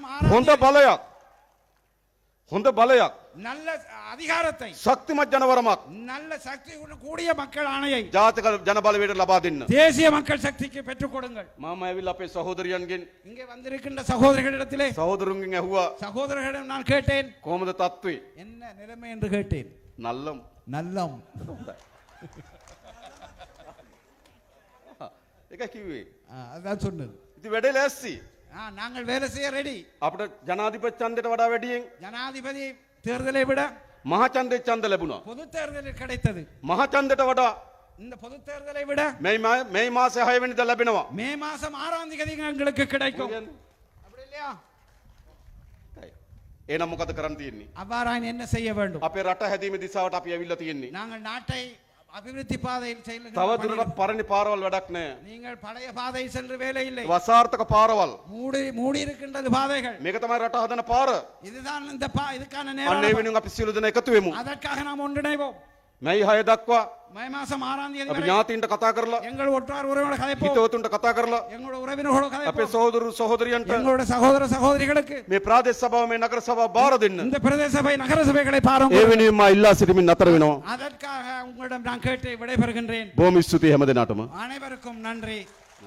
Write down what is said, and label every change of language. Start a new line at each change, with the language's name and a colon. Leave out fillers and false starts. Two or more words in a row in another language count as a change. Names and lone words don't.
Sinhala: හොඳ 6 බලයක්, හොඳ බලයක්,
Tamil: நல்ல அதிகாரத்தை,
Sinhala: ශක්තිමත් ජනවරමක්
Tamil: நல்ல சக்தி கூடிய மக்கள் ஆணையை
Sinhala: ජාතික ජනබලවේගයට ලබා දෙන්න.
Tamil: தேசிய மக்கள் சக்திக்கு பெற்றுக் கொடுங்கள்.
Sinhala: මම ඇවිල්ලා අපේ සහෝදරයන්ගෙන්
Tamil: இங்கே வந்திருக்கின்ற சகோதரர்களிடத்திலே
Sinhala: සහෝදරුන්ගෙන් ඇහුවා
Tamil: சகோதரர்களிடம் நான் கேட்டேன்,
Sinhala: කොහොමද තත්ත්වේ?
Tamil: என்ன நிலைமை என்று கேட்டேன். නල්ලම්. நல்லம்.
Sinhala: ඒක කිව්වේ.
Tamil: அதான் சொன்னது.
Sinhala: ඉතින් වැඩේ ලෑස්ති.
Tamil: நாங்கள் வேலை செய்ய ரெடி.
Sinhala: අපිට ජනාධිපති ඡන්දයට වඩා වැඩියෙන්
Tamil: ஜனாதிபதி தேர்தலை விட
Sinhala: මහ ඡන්දේ ඡන්ද ලැබුණා.
Tamil: பொது தேர்தலில் கிடைத்தது.
Sinhala: මහ ඡන්දයට වඩා
Tamil: இந்த பொது தேர்தலை விட
Sinhala: මේ මාසේ 6 වෙනිදා ලැබෙනවා.
Tamil: மே மாசம் 6ஆம் தேதி எங்களுக்கு கிடைக்கும். அப்படி இல்லையா?
Sinhala: එහෙනම් මොකද කරන්න තියෙන්නේ?
Tamil: அவ்வாறாயின் என்ன செய்ய வேண்டும்?
Sinhala: අපේ රට හැදීමේ දිශාවට අපි ඇවිල්ලා තියෙන්නේ.
Tamil: நாங்கள் நாட்டை அபிவிருத்தி பாதையில்
Sinhala: තව
Tamil: செல்லுகிறோம்.
Sinhala: දුරටත් පරණ පාරවල් වැඩක් නැහැ.
Tamil: நீங்கள் பழைய பாதையில் சென்று வேலை இல்லை.
Sinhala: වසාර්ථක පාරවල්.
Tamil: மூடி இருக்கின்றது பாதைகள்.
Sinhala: මේක තමයි රට හදන පාර.
Tamil: இதுதான் இந்த இதுக்கான
Sinhala: අන්න ඒ
Tamil: நேரம்.
Sinhala: වෙනුවෙන් අපි සියලු දෙනා එකතු වෙමු.
Tamil: அதற்காக நாம் ஒன்றிணைவோம்.
Sinhala: මැයි 6 දක්වා
Tamil: மே மாசம் 6ஆம் தேதி
Sinhala: අපි
Tamil: வரை
Sinhala: ඥාතීන්ට කතා කරලා
Tamil: எங்கள் ஒற்றார் உறவினரோட கதைப்போம்.
Sinhala: හිතවතුන්ට කතා කරලා
Tamil: எங்களோட உறவினர்களோட
Sinhala: අපේ
Tamil: கதைப்போம்.
Sinhala: සහෝදරු සහෝදරියන්ට
Tamil: எங்களோட சகோதர சகோதரிகளுக்கு
Sinhala: මේ ප්‍රාදේශ සභාව මේ නගර සභාව බාර දෙන්න.
Tamil: இந்த பிரதேச சபை நகர சபைகளை பாருங்க.
Sinhala: ඒ වෙනුවෙන් මා ඉල්ලා සිටමින් නතර වෙනවා.
Tamil: அதற்காக உங்களிடம் நான் கேட்டு விடைபெறுகின்றேன்.
Sinhala: බොහොම ස්තුතියි හැම දිනාටම.
Tamil: அனைவருக்கும் நன்றி.